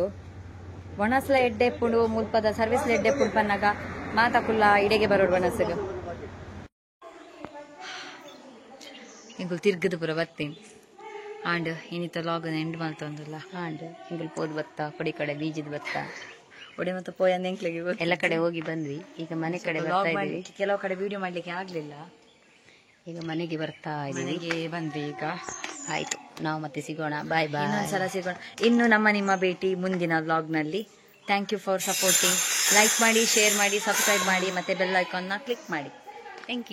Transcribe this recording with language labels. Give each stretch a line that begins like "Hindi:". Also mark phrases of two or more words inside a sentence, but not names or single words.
Tulu: ಒಣಸ್ಲ ಎಡ್ಡೆ ಇಪ್ಪುಂಡು, ಮುಲ್ಪದ ಸರ್ವಿಸ್ಲ ಎಡ್ಡೆ ಇಪ್ಪುಂಡು ಪನ್ನಾಗ ಮಾತಕುಲ್ಲ ಇಡೆಗೆ ಬರೋಡು ಒಣಸ್ಗ. ಇಂಗುಲ್ ತಿರ್ಗದು ಪುರ ಬತ್ತೇನೆ ಆಂಡ್ ಇನ್ನಿತ ಲಾಗನ ಎಂಡ್ ಮಾಡ್ತಂದಲ್ಲ. ಆಂಡ್ ಇಂಗುಲ್ ಪೋದ್ ಬತ್ತ, ಕೊಡಿ ಕಡೆ ಬೀಜದ ಬತ್ತ, ಒಡೆ ಮತ್ತೆ ಪೋಯಂದ ಎಂಕ್ಲೆಗೆ
Kannada: ಎಲ್ಲ ಕಡೆ ಹೋಗಿ ಬಂದ್ವಿ. ಈಗ ಮನೆ ಕಡೆ ಬರ್ತಾ ಇದ್ದೀವಿ. ಕೆಲವು ಕಡೆ ವಿಡಿಯೋ ಮಾಡ್ಲಿಕ್ಕೆ ಆಗ್ಲಿಲ್ಲ. ಈಗ ಮನೆಗೆ ಬರ್ತಾ ಮನೆಗೆ ಬಂದ್ವಿ. ಈಗ ಆಯ್ತು, ನಾವು ಮತ್ತೆ ಸಿಗೋಣ. ಬಾಯ್ ಬಾಯ್. ಇನ್ನೊಂದ್ಸಲ ಸಿಗೋಣ. ಇನ್ನು ನಿಮ್ಮ ಭೇಟಿ ಮುಂದಿನ ವ್ಲಾಗ್ ನಲ್ಲಿ.
English: thank you for supporting.
Kannada: ಲೈಕ್ ಮಾಡಿ, ಶೇರ್ ಮಾಡಿ, ಸಬ್ಸ್ಕ್ರೈಬ್ ಮಾಡಿ, ಮತ್ತೆ
English: bell icon
Kannada: ಕ್ಲಿಕ್ ಮಾಡಿ.